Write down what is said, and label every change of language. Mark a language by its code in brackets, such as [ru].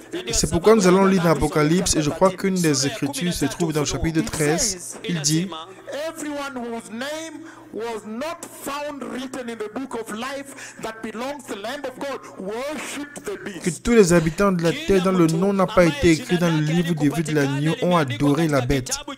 [fr] C'est pourquoi nous allons lire dans l'Apocalypse, et je crois qu'une des Écritures se trouve dans le chapitre 13. Il dit: [en] everyone whose name was not found written in the book of life that belongs to the Lamb of God worshipped the [fr] Que [en] beast. [fr] tous les habitants de la terre dont le nom n'a pas été écrit dans le livre des vies de l'agneau ont adoré la bête.